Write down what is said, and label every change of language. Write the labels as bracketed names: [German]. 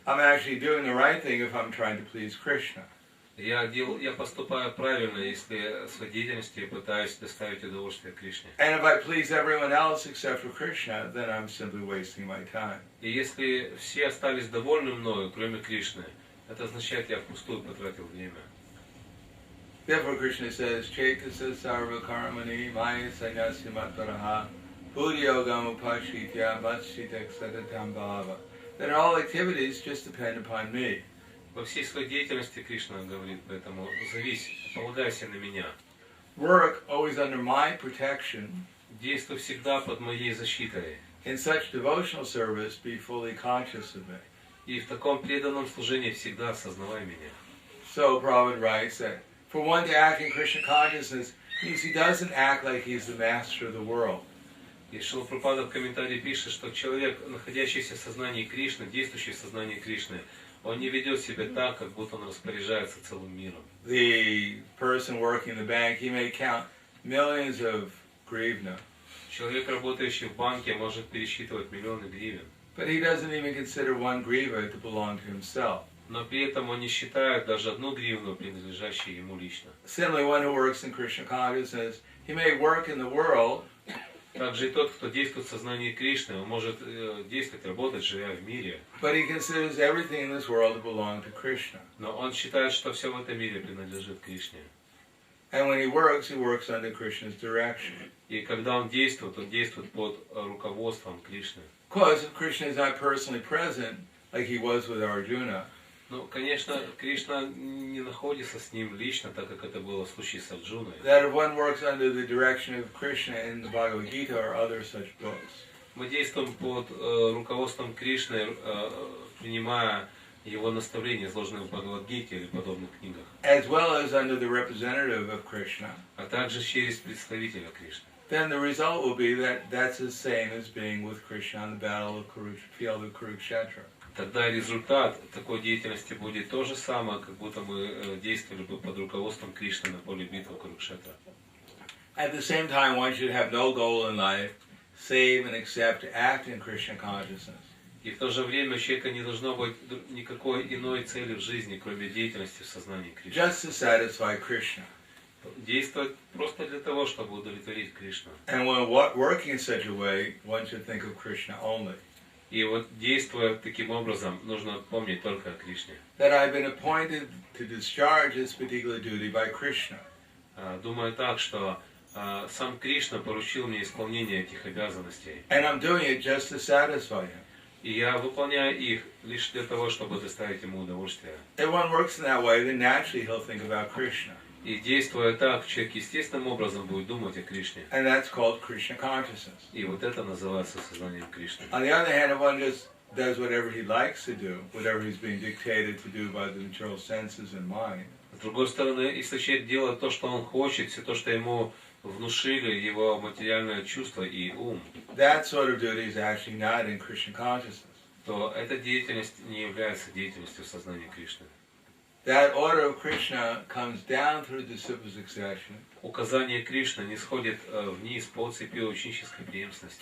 [English] I'm actually doing the right thing if I'm trying to please Krishna. [Russian] Я поступаю правильно, если своей деятельностью пытаюсь доставить удовольствие Кришне. [English] And if I please everyone else except for Krishna, then I'm simply wasting my time. [Russian] И если все остались довольны мною, кроме Кришны, это означает, я впустую потратил время. [English] Therefore, Krishna says, [Sanskrit] Chaitasa sarva karmani maya sanyasya mataraha buddhiyogam upashitya vatsitak sadatam bhava. [English] That all activities just depend upon me. [Russian] Во всей своей деятельности Кришна говорит, поэтому завись, полагайся на меня. [English] Work always under my protection. [Russian] Действуй всегда под моей защитой. [English] In such devotional service, be fully conscious of me. [Russian] И в таком преданном служении всегда осознавай меня. [English] So Prabhupada writes that for one to act in Krishna consciousness means he doesn't act like he's the master of the world. [Russian] И Шрила Прабхупада в комментарии пишет, что человек, находящийся в сознании Кришны, действующий в сознании Кришны, он не ведет себя так, как будто он распоряжается целым миром. [English] The person working in the bank, he may count millions of grivna. [Russian] Человек, работающий в банке, может пересчитывать миллионы гривен. [English] But he doesn't even consider one griva to belong to himself. [Russian] Но при этом он не считает даже одну гривну, принадлежащей ему лично. [English] Similarly, one who works in Krishna consciousness, he may work in the world. [Russian] Также и тот, кто действует в сознании Кришны, он может действовать, работать, живя в мире. [English] But he considers everything in this world to belong to Krishna. [Russian] Но он считает, что все в этом мире принадлежит Кришне. [English] And when he works under Krishna's direction. [Russian] И когда он действует под руководством Кришны. [English] Of course, if Krishna is not personally present, like he was with Arjuna. [Russian] Ну, конечно, Кришна не находится с ним лично, так как это было в случае с Арджуной. [English] That if one works under the direction of Krishna in the Bhagavad Gita or other such books. [Russian] Мы действуем под руководством Кришны, принимая его наставления, изложенные в Бхагавад-гите или подобных книгах. [English] As well as under the representative of Krishna. [Russian] А также через представителя Кришны. [English] Then the result will be that that's the same as being with Krishna on the field of Kurukshetra. [Russian] Тогда результат такой деятельности будет то же самое, как будто мы действовали бы под руководством Кришны на поле битвы Курукшетра. [English] At the same time, one should have no goal in life, save and except to act in Krishna consciousness. [Russian] И в то же время у человека не должно быть никакой иной цели в жизни, кроме деятельности в сознании Кришны. [English] Just to satisfy Krishna. [Russian] Действовать просто для того, чтобы удовлетворить Кришну. [English] And when working in such a way, one should think of Krishna only. [Russian] И вот действуя таким образом, нужно помнить только о Кришне. [English] That I've been appointed to discharge this particular duty by Krishna. [Russian] Думаю так, что сам Кришна поручил мне исполнение этих обязанностей. [English] And I'm doing it just to satisfy him. [Russian] И я выполняю их лишь для того, чтобы доставить ему удовольствие. [English] If one works in that way, then naturally he'll think about Krishna. [Russian] И действуя так, человек естественным образом будет думать о Кришне. [English] And that's called Krishna consciousness. [Russian] И вот это называется сознанием Кришны. [English] On the other hand, if one just does whatever he likes to do, whatever he's being dictated to do by the material senses and mind. [Russian] С другой стороны, если человек делает то, что он хочет, все то, что ему внушили его материальное чувство и ум, [English] That sort of duty is actually not in Krishna consciousness. [Russian] То эта деятельность не является деятельностью в сознании Кришны. [English] That order of Krishna comes down through disciple succession. [Russian] Указание Кришны не сходит вниз по цепи ученической преемственности.